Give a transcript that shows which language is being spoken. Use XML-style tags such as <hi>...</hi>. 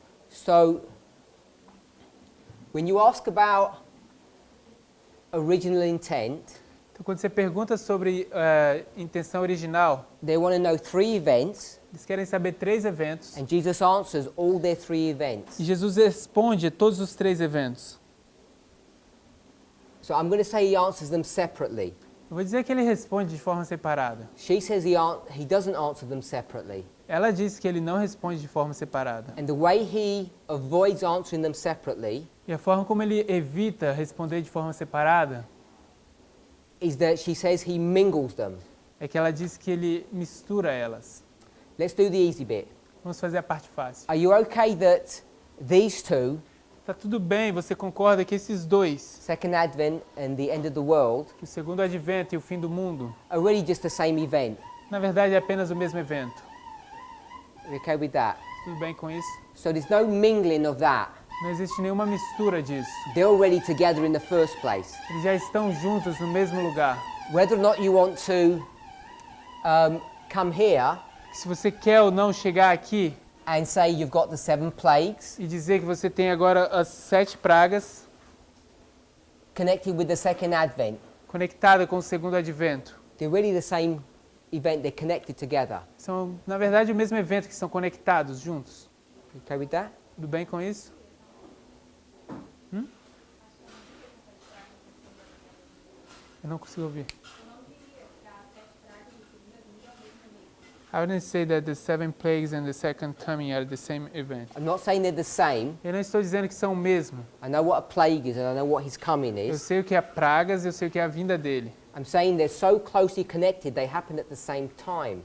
<en>So, when you ask about original intent,</en> <pt>Então, quando você pergunta sobre intenção original,</pt> <en>they want to know three events,</en> <pt>eles querem saber três eventos.</pt> <en>and Jesus answers all their three events.</en> <pt>E Jesus responde a todos os três eventos.</pt> <en>So I'm going to say he answers them separately.</en> <pt>Eu vou dizer que ele responde de forma separada.</pt> <en>She says he doesn't answer them separately.</en> <pt>Ela diz que ele não responde de forma separada.</pt> <en>And the way he avoids answering them separately</en> <pt>E a forma como ele evita responder de forma separada</pt> <en>is that she says he mingles them.</en> <pt>é que ela diz que ele mistura elas.</pt> <en>Let's do the easy bit.</en> <pt>Vamos fazer a parte fácil.</pt> <en>Are you okay that these two,</en> <pt>Tá tudo bem, você concorda que esses dois,</pt> <en>second advent and the end of the world,</en> <pt>o segundo advento e o fim do mundo,</pt> <en>are really just the same event?</en> <pt>na verdade é apenas o mesmo evento?</pt> <en>Are you okay with that?</en> <pt>Tudo bem com isso?</pt> <en>So there's no mingling of that.</en> <pt>Não existe nenhuma mistura disso.</pt> <en>They're already together in the first place.</en> <pt>Eles já estão juntos no mesmo lugar.</pt> <en>Whether or not you want to come here</en> <pt>Se você quer ou não chegar aqui</pt> <en>and say you've got the 7 plagues</en> <pt>e dizer que você tem agora as 7 pragas</pt> <en>connected with the second advent,</en> <pt>conectadas com o segundo advento,</pt> <en>they're really the same event. They're connected together.</en> <pt>são na verdade o mesmo evento que estão conectados juntos.</pt> <en>You okay with that?</en> <pt>Tudo bem com isso? Eu não consigo ouvir.</pt> <en>I wouldn't say that the 7 plagues and the second coming are the same event. I'm not saying they're the same.</en> <pt>Eu não estou dizendo que são o mesmo.</pt> <en>I know what a plague is and I know what his coming</en> <pt>Eu</pt> <en>is.</en> <pt>sei o que é pragas, eu sei o que é a vinda dele.</pt> <en>I'm saying they're so closely connected they happen at the same time.</en>